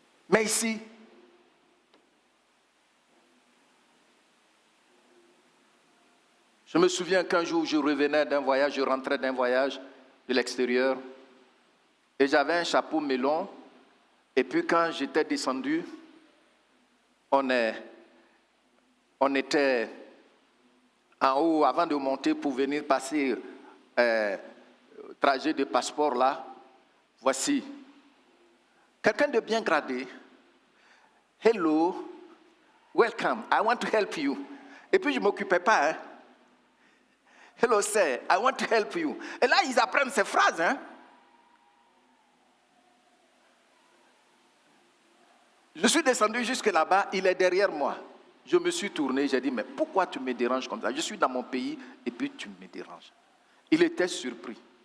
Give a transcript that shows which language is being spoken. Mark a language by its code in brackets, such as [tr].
[fr] Mais ici, je me souviens qu'un jour, je revenais d'un voyage, je rentrais d'un voyage de l'extérieur, et j'avais un chapeau melon, et puis quand j'étais descendu, on était en haut avant de monter pour venir passer trajet de passeport là. Voici. Quelqu'un de bien gradé. [en] Hello, welcome, I want to help you. [fr] Et puis je ne m'occupais pas. Hein. [en] Hello sir, I want to help you. [fr] Et là, ils apprennent ces phrases. Hein. Je suis descendu jusque là-bas, il est derrière moi. Je me suis tourné, j'ai dit, mais pourquoi tu me déranges comme ça? Je suis dans mon pays et puis tu me déranges. Il était surpris.